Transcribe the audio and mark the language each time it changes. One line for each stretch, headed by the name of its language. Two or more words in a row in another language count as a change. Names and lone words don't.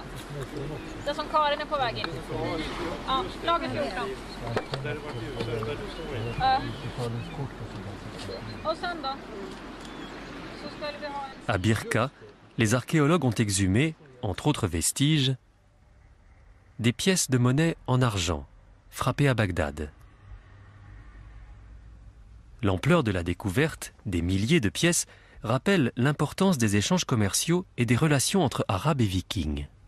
Swedish: Det som Karin är på väg in. Ja, lager 14. Och sen då? Så skulle vi ha en...
French: À Birka, les archéologues ont exhumé, entre autres vestiges, des pièces de monnaie en argent, frappées à Bagdad. L'ampleur de la découverte, des milliers de pièces, rappelle l'importance des échanges commerciaux et des relations entre Arabes et Vikings.